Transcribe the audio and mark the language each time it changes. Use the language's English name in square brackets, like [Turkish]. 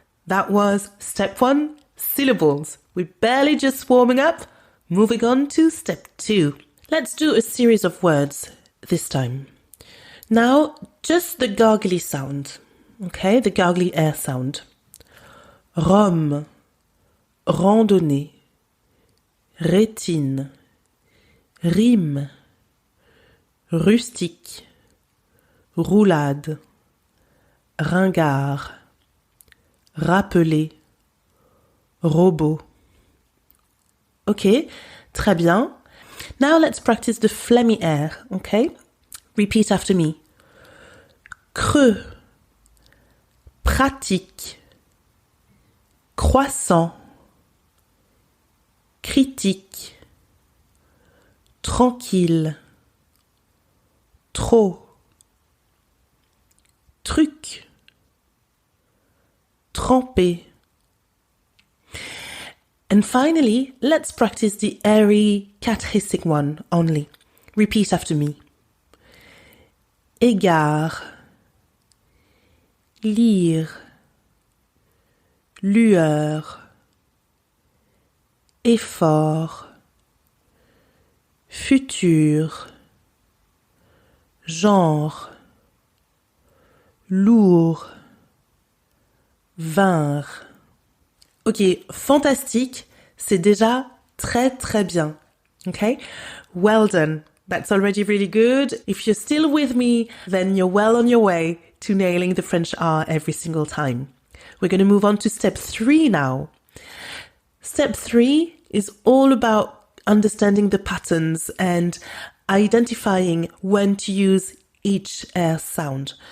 [English] That was step 1, syllables. We're barely just warming up. Moving on to step 2. Let's do a series of words this time. Now, just the gargly sound. Okay, the gargly air sound. [French] Rhum, randonnée, rétine, rime, rustique, roulade, ringard, rappeler, robot. Okay, très bien. [English] Now let's practice the phlegmy air, okay? Repeat after me. [French] Creux, pratique, croissant, critique, tranquille, trop, truc, trempé. [English] And finally, let's practice the airy cat hissing one only. Repeat after me. [French] Égard, lire, lueur, effort, futur, genre, lourd, vaincre. Ok, fantastique, c'est déjà très très bien. [English] Okay, well done. That's already really good. If you're still with me, then you're well on your way to nailing the French R every single time. We're going to move on to step 3 now. Step 3 is all about understanding the patterns and identifying when to use each air sound.